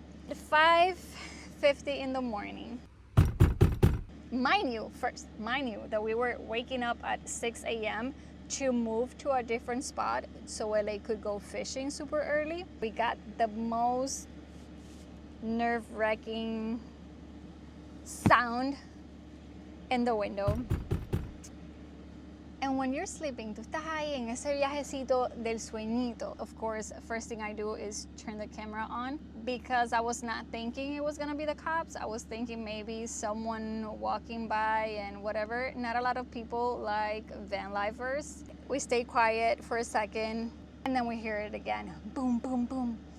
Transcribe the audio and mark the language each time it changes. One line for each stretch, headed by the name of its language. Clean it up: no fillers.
English: At 5:50 in the morning, mind you that we were waking up at 6 a.m. to move to a different spot so LA could go fishing super early. We got the most nerve-wracking sound in the window. And when you're sleeping,
Spanish: tú estás ahí en ese viajecito del sueñito.
English: Of course, first thing I do is turn the camera on because I was not thinking it was gonna be the cops. I was thinking maybe someone walking by and whatever. Not a lot of people like Vanlifers. We stayed quiet for a second and then we hear it again. Boom, boom, boom.